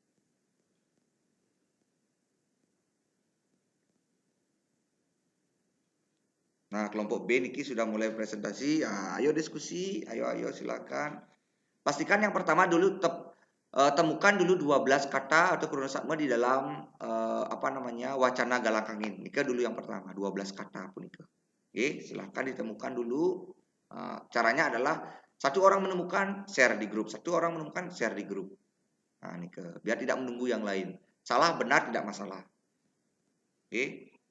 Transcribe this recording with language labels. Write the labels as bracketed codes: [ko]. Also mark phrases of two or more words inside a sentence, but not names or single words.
[id] Nah, kelompok B niki sudah mulai presentasi. Ya, ayo diskusi, ayo silakan. Pastikan yang pertama dulu temukan dulu 12 kata atau kronosatme di dalam wacana galang kangin. Nika dulu yang pertama, 12 kata pun itu. Oke, silakan ditemukan dulu. Caranya adalah satu orang menemukan, share di grup. Satu orang menemukan, share di grup. Nah, nika biar tidak menunggu yang lain. Salah benar tidak masalah. Oke.